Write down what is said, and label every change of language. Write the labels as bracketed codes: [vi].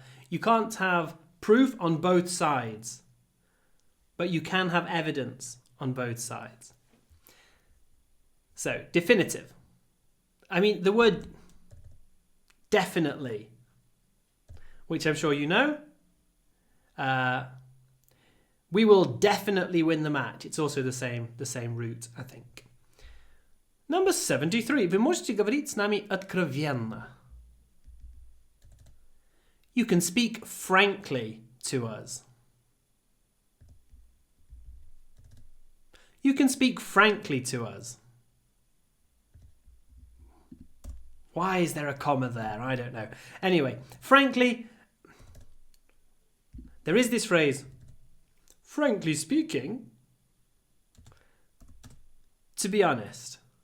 [en] You can't have proof on both sides, but you can have evidence on both sides. So, definitive. I mean, the word definitely, which I'm sure you know. We will definitely win the match. It's also the same root, I think. Number 73. [ru] Вы можете говорить с нами откровенно. [en] You can speak frankly to us. You can speak frankly to us. Why is there a comma there? I don't know. Anyway, frankly, there is this phrase, frankly speaking, to be honest.